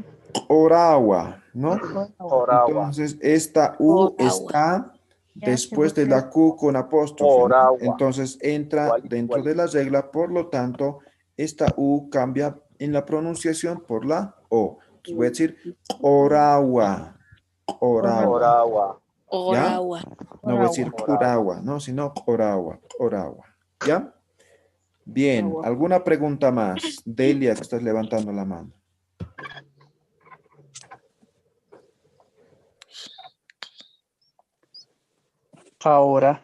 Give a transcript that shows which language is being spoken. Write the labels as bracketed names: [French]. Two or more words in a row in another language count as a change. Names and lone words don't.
[Spanish] Oragua, ¿no? Oragua. Entonces, esta U está después de la Q con apóstrofe, ¿no? Oragua. Entonces, entra dentro de la regla, por lo tanto, esta U cambia en la pronunciación por la O. Entonces, voy a decir oragua, oragua. Oragua. ¿Ya? Oragua. No voy a decir Uragua, no, sino Oragua, Oragua. ¿Ya? Bien, ¿alguna pregunta más? Delia, que estás levantando la mano. Ahora.